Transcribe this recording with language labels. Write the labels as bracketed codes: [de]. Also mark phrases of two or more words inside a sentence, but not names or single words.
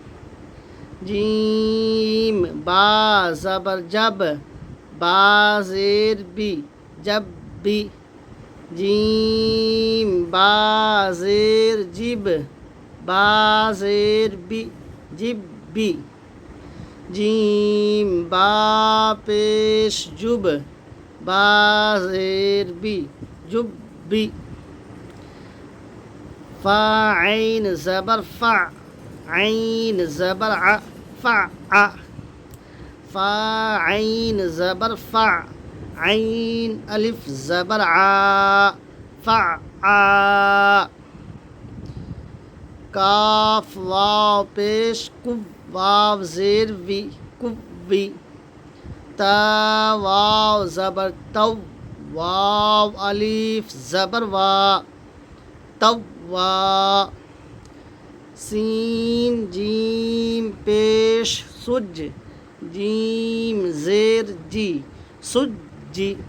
[ur] جیم با زبر جب، با زیر بی، جب بی۔ جیم با زیر جب، با زیر بی، جب بی۔ جیم با پیش جب، با زیر بی، جب بی۔ فا عین زبر فع، عین زبر ع، فع فا عین زبر فع، عین الف زبر ع، فع کاف واو پیش کب، واو زیر وی، کبی تا واو زبر تو، واو الف زبر وا، توا سین جیم پیش سج، جیم زیر جی، سجی